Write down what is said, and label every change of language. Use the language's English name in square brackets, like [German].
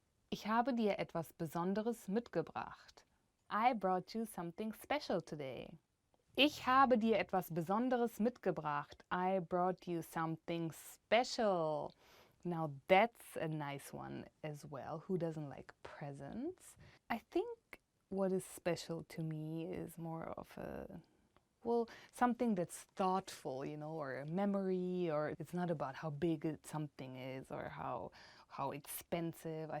[German] Ich habe dir etwas Besonderes mitgebracht. [English] I brought you something special today. [German] Ich habe dir etwas Besonderes mitgebracht. [English] I brought you something special. Now that's a nice one as well. Who doesn't like presents? I think what is special to me is more of something that's thoughtful, or a memory, or it's not about how big something is or how expensive.